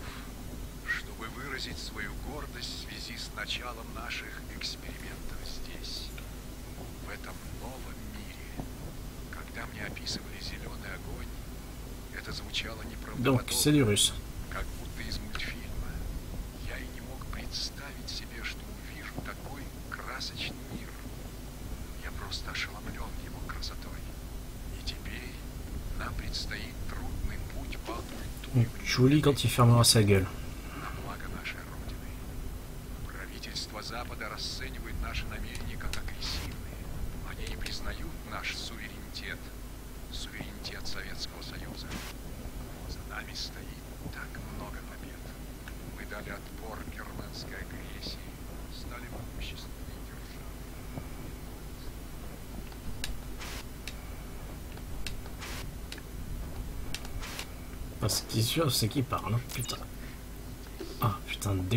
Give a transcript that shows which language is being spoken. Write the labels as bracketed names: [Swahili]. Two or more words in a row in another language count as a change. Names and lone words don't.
[Russian] чтобы выразить свою гордость в связи с началом наших экспериментов здесь, в этом новом мире. Когда мне описывали зеленый огонь, это звучало [French] Donc c'est du [Russian] неправдоподобно, [French] russe. [Russian] как будто из мультфильма. Я и не мог представить себе, что увижу такой красочный мир. Я просто ошеломлен его красотой. И теперь нам предстоит трудный путь по [French] Donc [Russian] культуре. [French] Julie quand il fermera sa gueule. [Russian] На благо нашей Родины. Правительство Запада расценивает наши намерения как агрессивные. Они не признают наш суверенитет, суверенитет Советского Союза. За нами стоит так много побед. Мы дали отпор германской агрессии, стали могущественной державой. [French] Ah, ce qui est sûr, c'est qu'il parle, hein. Putain. Ah, putain,